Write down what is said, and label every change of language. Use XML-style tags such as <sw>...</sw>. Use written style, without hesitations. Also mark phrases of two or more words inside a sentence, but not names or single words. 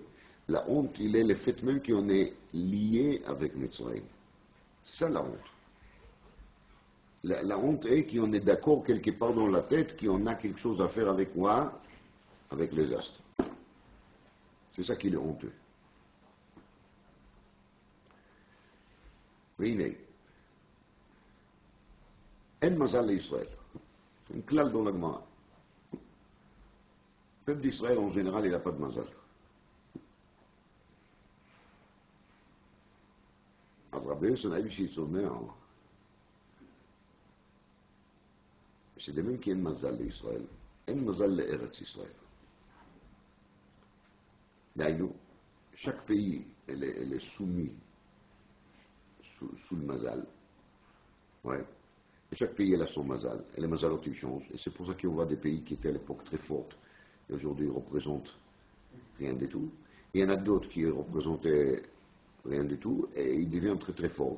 <fr>La honte, il est le fait même qu'on est lié avec Mitzrayim. C'est ça la honte. La honte est qu'on est d'accord quelque part dans la tête qu'on a quelque chose à faire avec moi, avec les astres. C'est ça qui est honteux.</fr> <he>והנה, אין מזל לישראל.</he> <fr>C'est un clal dans la Gemara. Le peuple d'Israël, en général, il n'a pas de mazal.</fr> <he>אז רבי יוסי לייבשיץ אומר, שדמים כי אין מזל לישראל, אין מזל לארץ ישראל. דהיינו,</he> <fr>chaque pays, elle est soumis sous le mazal. Ouais. Et chaque pays, elle a son mazal. Et les mazalotes, ils changent. Et c'est pour ça qu'on voit des pays qui étaient à l'époque très fortes, et aujourd'hui, ils représentent rien du tout. Et il y en a d'autres qui représentaient rien du tout, et ils deviennent très très forts.</fr>